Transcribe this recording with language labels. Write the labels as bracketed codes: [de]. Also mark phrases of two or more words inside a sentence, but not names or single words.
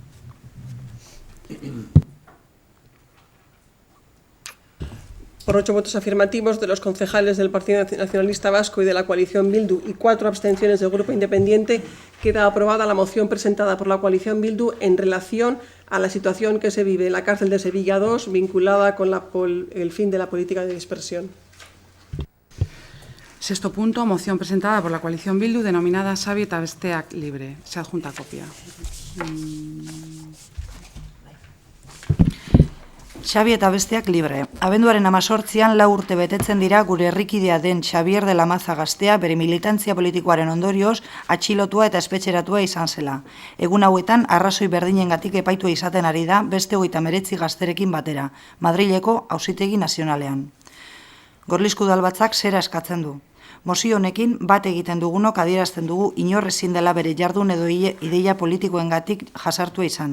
[es] Por 8 votos afirmativos de los concejales del Partido Nacionalista Vasco y de la coalición Bildu y 4 abstenciones del Grupo Independiente, queda aprobada la moción presentada por la coalición Bildu en relación a la situación que se vive en la cárcel de Sevilla II vinculada con el fin de la política de dispersión. Sexto punto, moción presentada por la coalición Bildu denominada Xabi eta Besteak Libre. Se adjunta copia. Xabi eta Besteak Libre. [eu] Abenduaren 18an 4 urte betetzen dira gure herrikidea den Xabier de la Maza gaztea bere militantzia politikoaren ondorioz atxilotua eta espetxeratua izan zela. Egun hauetan arrazoi berdinengatik epaitua izaten ari da beste 39 gazterekin batera, Madrileko Auzitegi Nazionalean. Gorlizko udalbatzak zera eskatzen du. Mozio honekin bat egiten dugunok adierazten dugu inor ezin dela bere jardun edo ideia politikoengatik jasartua izan.